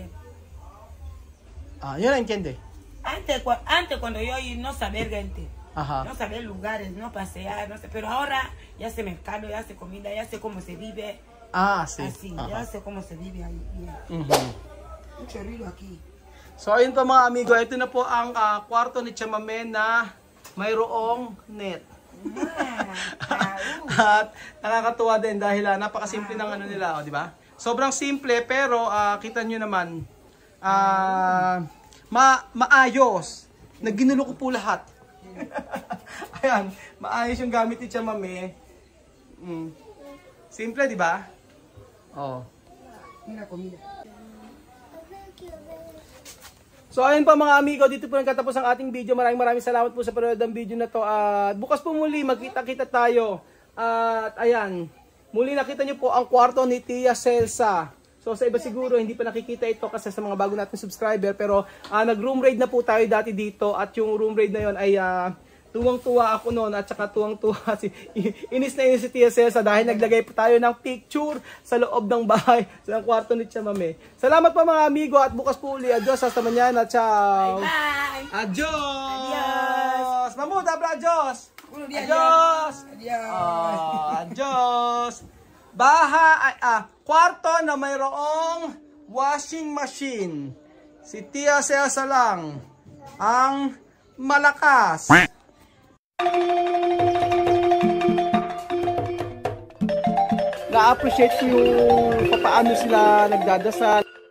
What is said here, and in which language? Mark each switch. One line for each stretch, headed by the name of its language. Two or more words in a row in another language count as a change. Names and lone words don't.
Spanish: Yo no entiendo. Antes cuando yo no saber gente, no saber lugares, no pasear, no sé, pero ahora ya sé mercado, ya sé comida, ya sé cómo se vive. Sí. Así, ya sé cómo se vive ahí bien. Mucho ruido aquí.
Filipino: So ayun po mga amigo, ito na po ang kwarto ni Chamame na mayroong net. At nakakatuwa din dahil napakasimple ng nila, di ba? Sobrang simple pero kita nyo naman maayos. Naginulo ko po lahat. Ayan, maayos yung gamit ni Chamame. Simple, di ba?
Spanish: Mira comida.
Filipino: So ayun pa mga amigo, dito po nagtatapos ang ating video. Maraming salamat po sa panonood ng video na to. At bukas po muli, magkita-kita tayo. At ayan, muli nakita nyo po ang kwarto ni Tia Celsa. So sa iba siguro hindi pa nakikita ito kasi sa mga bago natin subscriber. Pero nag-room raid na po tayo dati dito. At yung room raid na yon ay tuwang-tuwa ako noon. At saka tuwang-tuwa inis na inis si Tia Celsa dahil naglagay po tayo ng picture sa loob ng bahay, sa kwarto ni Chamame. Salamat po mga amigo at bukas po uli.
Spanish: Adios, hasta mañana. Ciao.
English: Bye.
Spanish: Adios. Adios. Mamu, dabra, adios. Adios. Adios.
Filipino: Kwarto na mayroong
English: washing machine.
Filipino: Si Tia Celsa lang ang malakas. Na-appreciate ko yung paano sila nagdadasal.